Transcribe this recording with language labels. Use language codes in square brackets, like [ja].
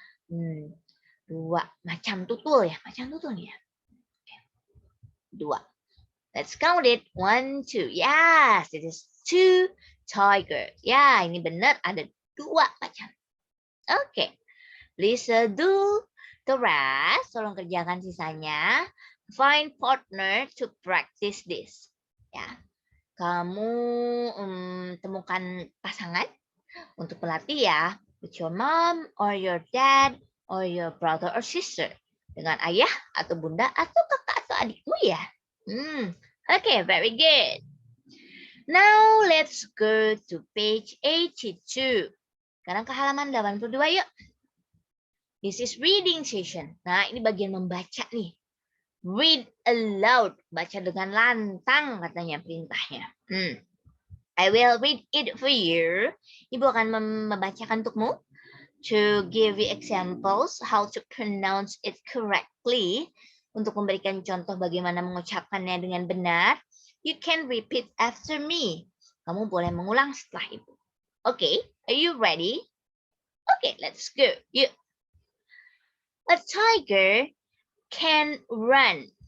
[id] 2 macam tutul ya, [en] Okay. 2. Let's count it. 1, 2. Yes, it is 2 tigers. [id] Ya, ini benar ada 2 macam. Oke. [en] Please do the rest. [id] Tolong kerjakan sisanya. [en] Find partner to practice this. [id] Ya. Kamu temukan pasangan untuk berlatih ya. [en] With your mom or your dad or your brother or sister. [id] Dengan ayah atau bunda atau kakak atau adikmu ya. [en] Okay, very good. Now let's go to page 82. [id] Sekarang ke halaman 82 yuk. [en] This is reading session. [id] Nah, ini bagian membaca nih. [en] Read aloud. [id] Baca dengan lantang katanya perintahnya. [en] I will read it for you. [id] Ibu akan membacakan untukmu. [en] To give you examples how to pronounce it correctly. [id] Untuk memberikan contoh bagaimana mengucapkannya dengan benar, [en] you can repeat after me. [id] Kamu boleh mengulang setelah Ibu. [en] Okay, are you ready? Okay, let's go. Yuk. A tiger can run.